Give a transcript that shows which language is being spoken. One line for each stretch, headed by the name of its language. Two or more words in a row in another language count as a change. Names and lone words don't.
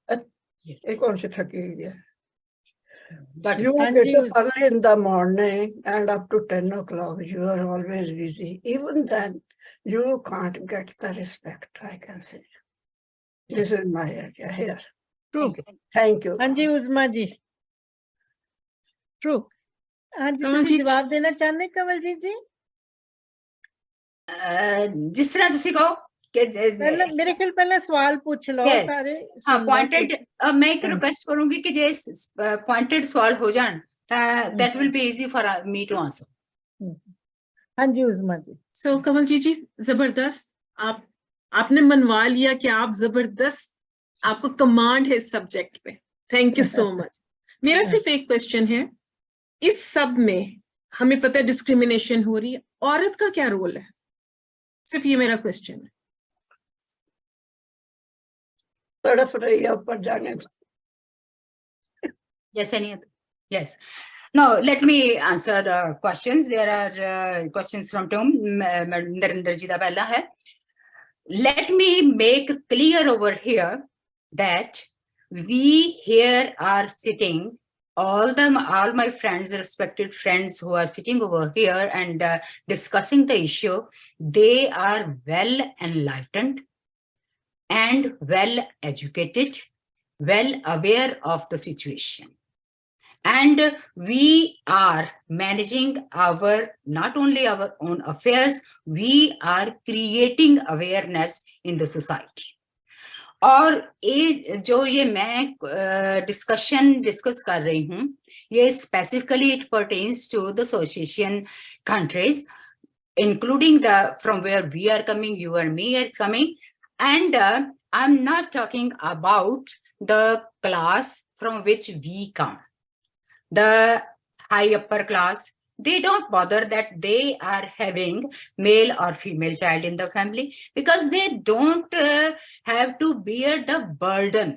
English: But you And get you- up early in the morning and up to 10 o'clock, you are always busy. Even then, you can't get the respect, I can say. This is my idea here. True. Thank you.
Hindi: हाँ जी उस्मा जी
English: True.
Hindi: हाँ जी कमलजीत
Punjabi: ਤੁਸੀਂ
Hindi: जी। जवाब देना चाहते कमलजीत जी जिस तरह तुसी कहो कि पहले मेरे ख्याल पहले सवाल पूछ लो
English: Yes.
Hindi: सारे हाँ सुन लो पॉइंटेड मैं एक हाँ। रिक्वेस्ट करूंगी कि जे पॉइंटेड सवाल हो जान
English: that will be easy for me to answer
Hindi: हाँ जी उस्मा जी सो कमलजीत जी जबरदस्त आपने मनवा लिया कि आप जबरदस्त आपको कमांड है इस सब्जेक्ट पे
English: thank you so much
Hindi: मेरा सिर्फ एक क्वेश्चन है इस सब में हमें पता है डिस्क्रिमिनेशन हो रही है औरत का क्या रोल है सिर्फ ये मेरा क्वेश्चन है तड़प रही है ऊपर जाने को।
English: Yes, any other? Yes. Now, let me answer the questions. There are questions from Tom.
Punjabi: ਨਰਿੰਦਰ ਜੀ ਦਾ ਪਹਿਲਾ ਹੈ.
English: Let me make clear over here that we here are sitting, all my friends, respected friends who are sitting over here and discussing the issue, they are well enlightened and well educated, well aware of the situation. And we are managing not only our own affairs, we are creating awareness in the society.
Hindi: और जो ये मैं डिस्कस कर रही हूँ ये
English: specifically it pertains to the association countries including from where we are coming, you and me are coming, and I'm not talking about the class from which we come. The high upper class, they don't bother that they are having male or female child in the family because they don't have to bear the burden.